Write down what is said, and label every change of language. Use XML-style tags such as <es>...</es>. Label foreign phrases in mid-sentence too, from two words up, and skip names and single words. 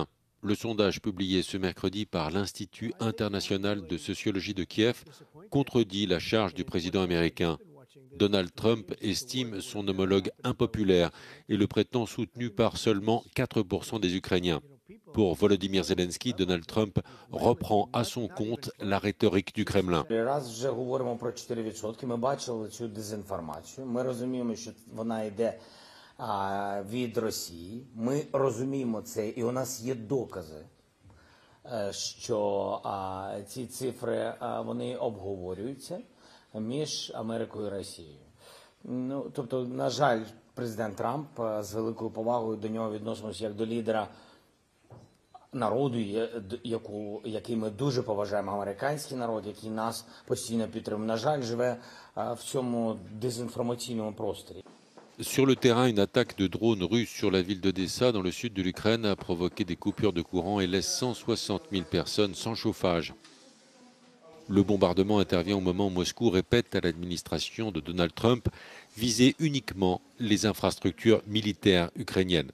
<fr>Le sondage publié ce mercredi par l'Institut international de sociologie de Kiev contredit la charge du président américain. Donald Trump estime son homologue impopulaire et le prétend soutenu par seulement 4% des Ukrainiens. Pour Volodymyr Zelensky, Donald Trump reprend à son compte la rhétorique du Kremlin.</fr> <uk>Від Росії. Ми розуміємо це, і у нас є докази, що ці цифри вони обговорюються між Америкою і Росією. Ну, тобто, на жаль, президент Трамп з великою повагою до нього відносимося як до лідера народу, який ми дуже поважаємо, американський народ, який нас постійно підтримує. На жаль, живе в цьому дезінформаційному просторі.</uk> <fr>Sur le terrain, une attaque de drones russes sur la ville d'Odessa, dans le sud de l'Ukraine, a provoqué des coupures de courant et laisse 160 000 personnes sans chauffage. Le bombardement intervient au moment où Moscou répète à l'administration de Donald Trump viser uniquement les infrastructures militaires ukrainiennes.</fr>